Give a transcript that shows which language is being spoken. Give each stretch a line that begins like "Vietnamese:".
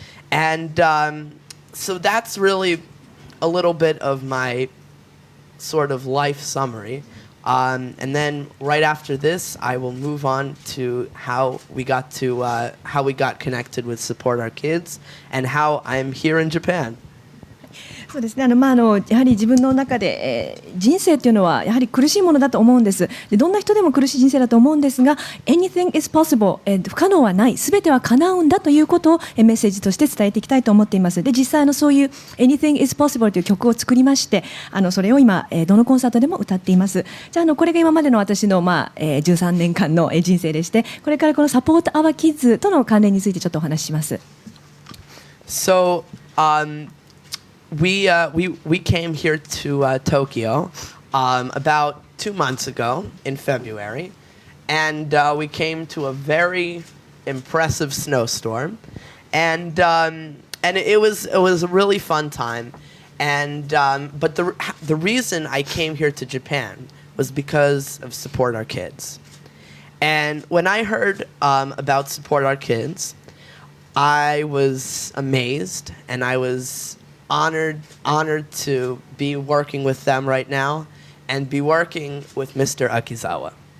English: And so that's really a little bit of my sort of life summary. And then right after this, I will move on to how we got connected with Support Our Kids and how I'm here in Japan.
Japanese: そうですね、やはり自分の中で、人生というのはやはり苦しいものだと思うんです。でどんな人でも苦しい人生だと思うんですが
English: Anything is possible、
Japanese: 不可能はない、すべては叶うんだということを、メッセージとして伝えていきたいと思っています。で実際そういう
English: Anything is possible
Japanese: という曲を作りまして、それを今、どのコンサートでも歌っています。じゃあ、これが今までの私の、13年間の人生でして、これからこの Support Our Kids との関連についてちょっとお話しします。
English: So, we came here to Tokyo about 2 months ago in February, and we came to a very impressive snowstorm, and it was a really fun time, and but the reason I came here to Japan was because of Support Our Kids, and when I heard about Support Our Kids, I was amazed, and I was honored to be working with them right now and be working with Mr. Akizawa.